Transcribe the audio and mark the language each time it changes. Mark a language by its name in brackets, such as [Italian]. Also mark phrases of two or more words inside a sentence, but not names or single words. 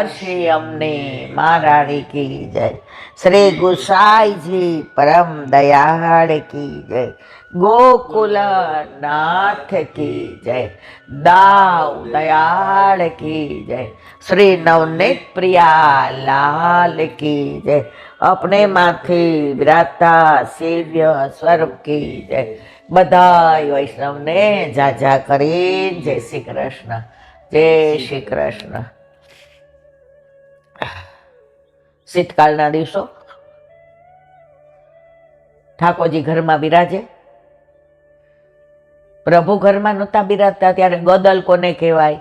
[Hindi] श्री अमने महारानी की जय, श्री गुसाई जी परम दयाड़ की जय, गोकुल नाथ की जय, दाऊ दयाड़ की जय, श्री नवनीत प्रिया लाल की जय, अपने माथे विराता सेव्य स्वरूप की जय। [Gujarati] બધાઈ વૈષ્ણવ ને જાજા કરી જય શ્રી કૃષ્ણ, જય શ્રી કૃષ્ણ। શીતકાળના દિવસો ઠાકોરજી ઘરમાં બિરાજે। પ્રભુ ઘરમાં નહોતા બિરાજતા ત્યારે ગદલ કોને કહેવાય?